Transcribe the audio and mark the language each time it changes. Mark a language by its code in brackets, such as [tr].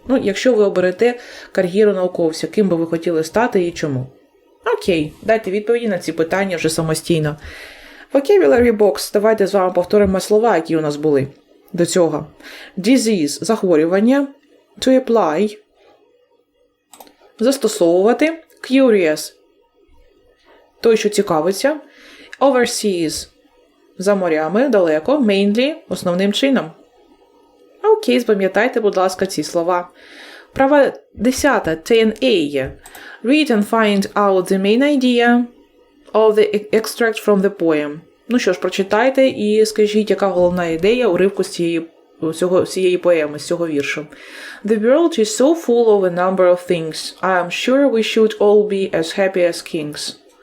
[uk] Ну, якщо ви оберете кар'єру науковця, ким би ви хотіли стати і чому? Окей, дайте відповіді на ці питання вже самостійно. [en] Vocabulary box. [uk] Давайте з вами повторимо слова, які у нас були до цього. [en] Disease – захворювання. To apply – застосовувати. [uk] Curious – той, що цікавиться. Overseas – за морями, далеко. Mainly – основним чином. Окей, запам'ятайте, будь ласка, ці слова. Права 10. 10A. [en] Read and find out the main idea of the extract from the poem. [uk] Ну що ж, прочитайте і скажіть, яка головна ідея уривку з цієї поеми, з цього віршу. [en] The world is so full of a number of things. I am sure we should all be as happy as kings.